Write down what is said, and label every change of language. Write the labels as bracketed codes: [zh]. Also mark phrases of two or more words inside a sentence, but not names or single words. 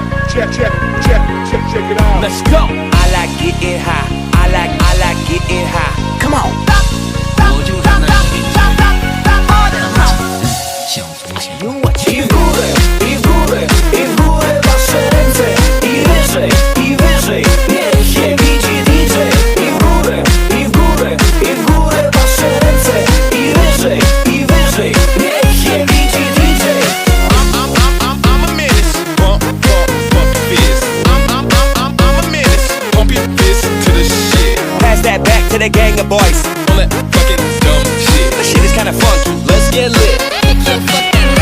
[en] check it out. Let's go. I like getting high. I like getting high. Come on. [zh] 我就让那一切像从前。 [pl] I góry, i w góry, i w góry wasze ręce. I wyżej, i wyżej. Niech się widzi DJ. I w górę, i w górę, i w górę wasze ręce. I wyżej, i wyżej. Niech się widzi DJ. [en] I'm a menace. Bump your fist. I'm a menace. Pump your fist to the shit. Pass that back to the gang of boys. All that fucking dumb shit. The shit is kinda funky. Let's get lit. Get your fucking